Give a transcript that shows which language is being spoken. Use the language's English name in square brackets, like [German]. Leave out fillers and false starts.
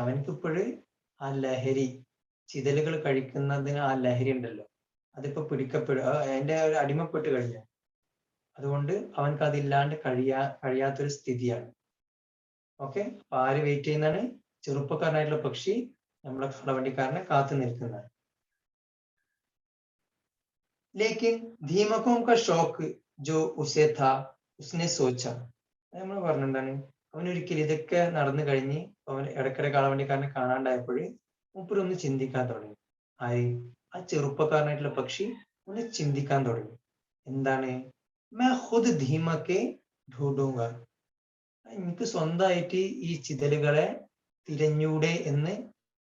[Malayalam] അവനക്ക് ഇപ്പോഴും ആ ലഹരി, ചിതലുകൾ കഴിക്കുന്നതിന് ആ ലഹരി ഉണ്ടല്ലോ, അതിപ്പോ അതിന്റെ ഒരു അടിമപ്പെട്ട് കഴിഞ്ഞു. അതുകൊണ്ട് അവനക്ക് അതില്ലാണ്ട് കഴിയാത്തൊരു സ്ഥിതിയാണ്. ഓക്കെ, അപ്പൊ ആര് വെയിറ്റ് ചെയ്യുന്നതാണ്? ചെറുപ്പക്കാരനായിട്ടുള്ള പക്ഷി നമ്മളെ കാളവണ്ടിക്കാരനെ കാത്തു നിൽക്കുന്നതാണ്. [Hindi] लेकिन धीमकों का शौक जो उसे था उसने सोचा. [Malayalam] നമ്മൾ പറഞ്ഞെന്താണ്? അവനൊരിക്കലും ഇതൊക്കെ നടന്നു കഴിഞ്ഞ് അവൻ ഇടയ്ക്കിടെ കാളവണ്ടിക്കാരനെ കാണാണ്ടായപ്പോൾ മൂപ്പരൊന്ന് ചിന്തിക്കാൻ തുടങ്ങി. ആര്? ആ ചെറുപ്പക്കാരനായിട്ടുള്ള പക്ഷി ഒന്ന് ചിന്തിക്കാൻ തുടങ്ങി. എന്താണ്? [Hindi] मैं खुद धीमके ढूंढूंगा. [Malayalam] എനിക്ക് സ്വന്തമായിട്ട് ഈ ചിതലുകളെ തിരഞ്ഞൂടെ എന്ന്